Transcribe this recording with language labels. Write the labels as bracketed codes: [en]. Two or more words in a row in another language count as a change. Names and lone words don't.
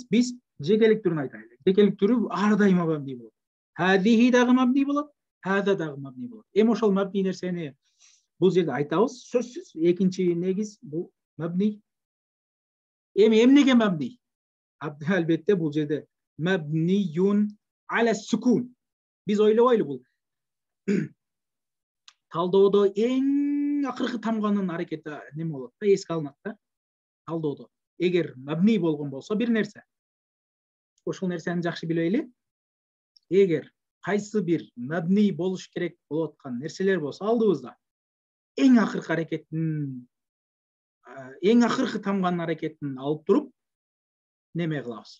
[ky] Биз жекелик түрүн айтайлы. Жекелик түрү ар дайыма мабни болот. Хадихи дагы мабни болот, хада дагы мабни болот. Эми ошол мабни нерсени бул жерде айтабыз. Сөзсүз экинчи негиз бул мабни. Эми эмнеге мабни? Албетте бул жерде [ar] مبنيٌّ على السكون. [ky] Биз ойлобойлу бул талдоодо эң акыркы тамганын аракети неме болот да, эске алынат да. Талдоодо эгер мабни болгон болсо бир нерсе, ошол нерсени жакшы билейли. Эгер кайсы бир мабни болуш керек болуп аткан нерселер болсо алдыбызда, эң акыркы аракеттин, эң акыркы тамганын аракетин алып туруп неме кылабыз?